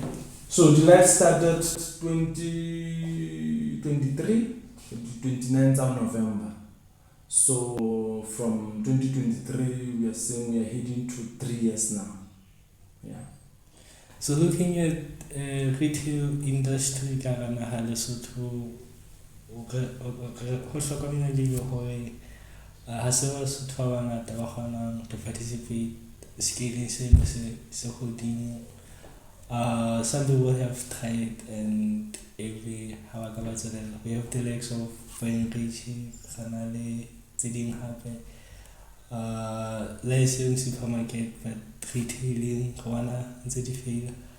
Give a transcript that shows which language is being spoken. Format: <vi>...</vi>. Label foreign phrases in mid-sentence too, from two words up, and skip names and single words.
<en>So Delight started 29th of November. So from 2023 we are saying we are heading to 3 years now. Yeah. So looking at retail industry</en> <st>ka naha Lesotho, ho hlokomela le hore ha se Basotho ba bangata ba kgonang</st> <en>to participate scaling</en> <st>se hodimo.</st> <en>Some people have tried, and every we have the likes of Fine Richie, Kanale, Zeding Happe, licensed supermarket, but retailing, Rwana, and Zedifil.</en>